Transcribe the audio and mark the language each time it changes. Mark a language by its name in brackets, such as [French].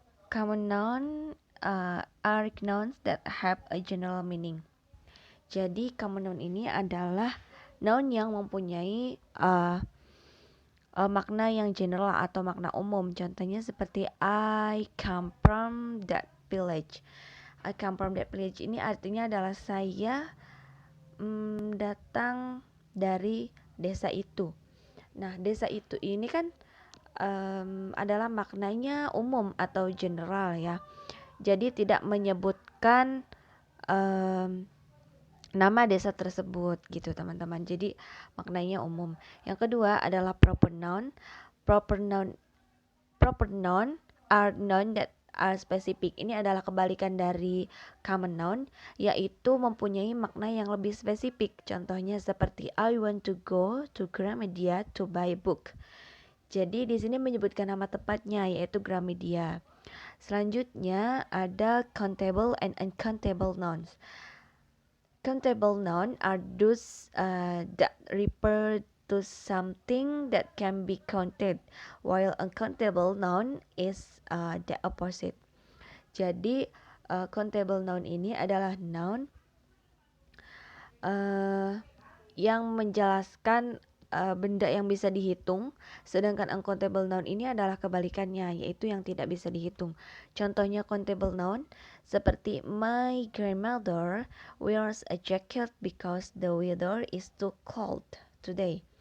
[English] Common noun are nouns that have a general meaning. [Indonesian] Jadi common noun ini adalah noun yang mempunyai makna yang general atau makna umum. Contohnya seperti [English] I come from that village. I come from that village [Indonesian] ini artinya adalah saya datang dari desa itu. Nah, desa itu ini kan adalah maknanya umum atau general ya. Jadi tidak menyebutkan nama desa tersebut gitu teman-teman. Jadi maknanya umum. Yang kedua adalah proper noun. [English] Proper noun Proper noun are noun that are specific. [Indonesian] Ini adalah kebalikan dari common noun, yaitu mempunyai makna yang lebih spesifik. Contohnya seperti [English] I want to go to Gramedia to buy a book. [Indonesian] Jadi di sini menyebutkan nama tepatnya yaitu Gramedia. Selanjutnya ada [English] countable and uncountable nouns. Countable nouns are those that refer to something that can be counted, while uncountable noun is the opposite. [Indonesian] Jadi countable noun ini adalah noun yang menjelaskan benda yang bisa dihitung, sedangkan uncountable noun ini adalah kebalikannya, yaitu yang tidak bisa dihitung. Contohnya [English] countable noun [Indonesian] seperti [English] my grandmother wears a jacket because the weather is too cold today.